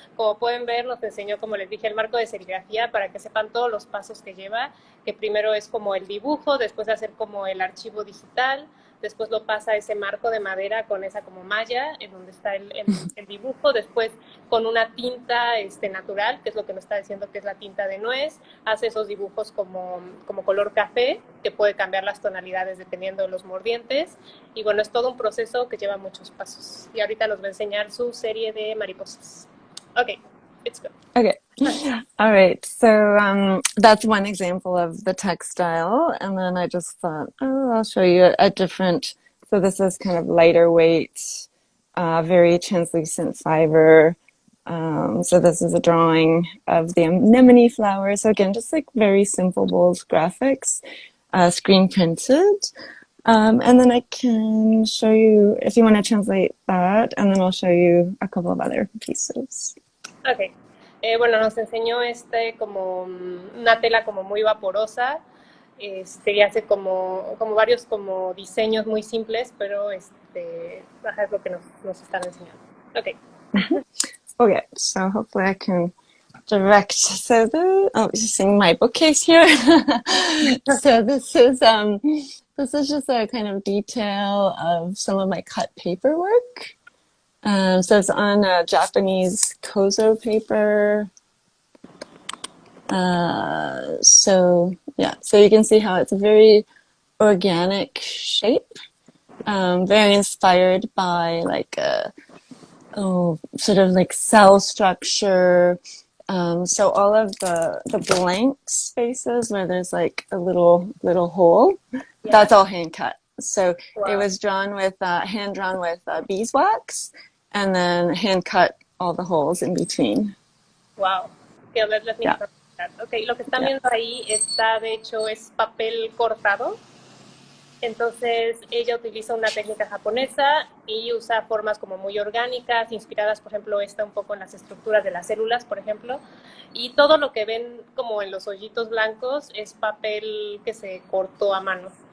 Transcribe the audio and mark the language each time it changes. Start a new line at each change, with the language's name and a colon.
Spanish: Como pueden ver, nos enseñó, como les dije, el marco de serigrafía para que sepan todos los pasos que lleva, que primero es como el dibujo, después hacer como el archivo digital, después lo pasa a ese marco de madera con esa como malla en donde está el dibujo, después con una tinta natural, que es lo que nos está diciendo que es la tinta de nuez, hace esos dibujos como color café, que puede cambiar las tonalidades dependiendo de los mordientes, y bueno, es todo un proceso que lleva muchos pasos. Y ahorita nos va a enseñar su serie de mariposas.
English: Okay, it's good. Okay. All right. So that's one example of the textile. And then I just thought, oh, I'll show you a different. So this is kind of lighter weight, very translucent fiber. So this is a drawing of the anemone flower. So again, just like very simple, bold graphics, screen printed. And then I can show you, if you want to translate that, and then I'll show you a couple of other pieces. Okay.
Spanish: Bueno, nos enseñó como una tela como muy vaporosa, y hace como varios como diseños muy simples, pero es lo que nos están enseñando.
English: Okay. Okay, so hopefully I can direct. So you're seeing my bookcase here. So this is just a kind of detail of some of my cut paperwork. So it's on Japanese kozo paper. So you can see how it's a very organic shape, very inspired by like sort of like cell structure. So all of the blank spaces where there's like a little hole, that's all hand cut. So it was drawn with hand drawn with beeswax, and then hand cut all the holes in between. Wow. Okay, let me that.
Spanish: Okay, lo que están viendo ahí está, de hecho, es papel cortado. Entonces ella utiliza una técnica japonesa y usa formas como muy orgánicas, inspiradas, por ejemplo, un poco en las estructuras de las células, por ejemplo. Y todo lo que ven como en los hoyitos blancos es papel que se cortó a mano.